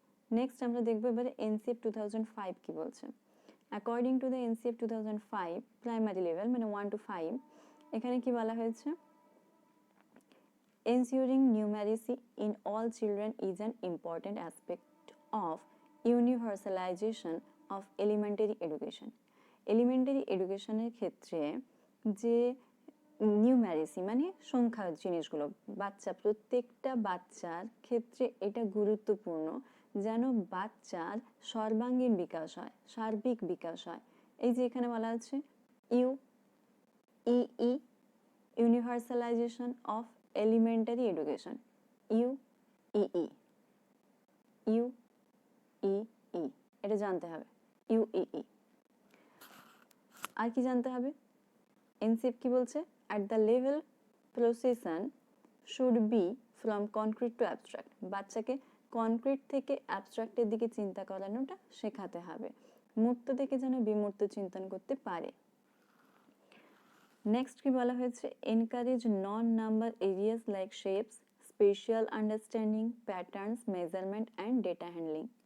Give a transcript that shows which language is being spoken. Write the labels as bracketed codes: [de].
[en] next [bn] আমরা দেখবো এবারে এনসিএফ 2005 কি বলছে। [en] according to the NCF 2005 primary level মানে 1 to 5, [bn] এখানে কি বলা হয়েছে, [en] ensuring numeracy in all children is an important aspect of universalization of elementary education. [bn] Elementary এডুকেশনের ক্ষেত্রে যে নিউম্যারেসি মানে সংখ্যা জিনিসগুলো প্রত্যেকটা বাচ্চার ক্ষেত্রে এটা গুরুত্বপূর্ণ যেন বাচ্চার সর্বাঙ্গীন বিকাশ হয়, সার্বিক বিকাশ হয়। এই যে এখানে বলা আছে ইউইই, ইউনিভার্সালাইজেশন অফ এলিমেন্টারি এডুকেশন, ইউইই, ইউইই, এটা জানতে হবে ইউইই। আর কি জানতে হবে? এনসিএফ কি বলছে? [en] at the level procession should be from concrete to abstract. [bn] বাচ্চাকে কনক্রিট থেকে অ্যাবস্ট্রাক্টের দিকে চিন্তা করানোটা শেখাতে হবে, মূর্ত থেকে যেন বিমূর্ত চিন্তন করতে পারে। [en] next [bn] কি বলা হয়েছে? [en] Encourage non number areas like shapes, spatial understanding, patterns, measurement and data handling.